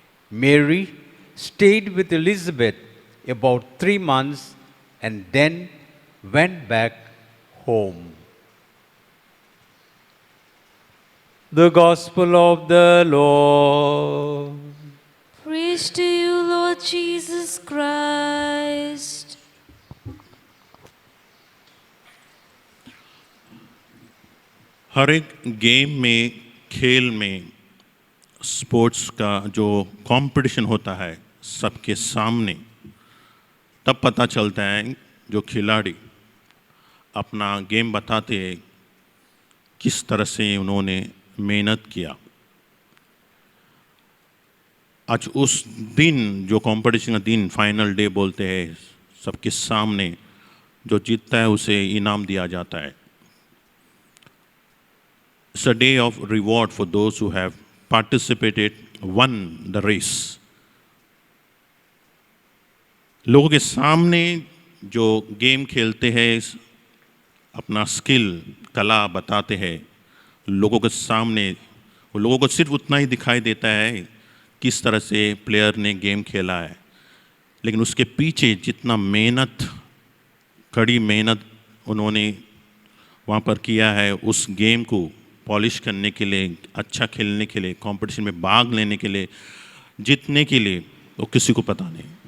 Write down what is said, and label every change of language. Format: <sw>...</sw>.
<en>Mary stayed with Elizabeth about 3 months and then went back home. The Gospel of the Lord. Praise to you, Lord Jesus Christ.</en> <hi>हर एक game में, खेल में, sports का जो competition होता है सबके सामने, तब पता चलता है जो खिलाड़ी अपना गेम बताते हैं किस तरह से उन्होंने मेहनत किया। आज उस दिन जो कंपटीशन का दिन, फाइनल डे बोलते हैं, सबके सामने जो जीतता है उसे इनाम दिया जाता है।</hi> <en>It's a day of reward for those who have participated, won the race.</en> <hi>लोगों के सामने जो गेम खेलते हैं, अपना स्किल, कला बताते हैं, लोगों के सामने, लोगों को सिर्फ उतना ही दिखाई देता है किस तरह से प्लेयर ने गेम खेला है, लेकिन उसके पीछे जितना मेहनत, कड़ी मेहनत उन्होंने वहाँ पर किया है उस गेम को पॉलिश करने के लिए, अच्छा खेलने के लिए, कंपटीशन में भाग लेने के लिए, जीतने के लिए, वो किसी को पता नहीं।</hi>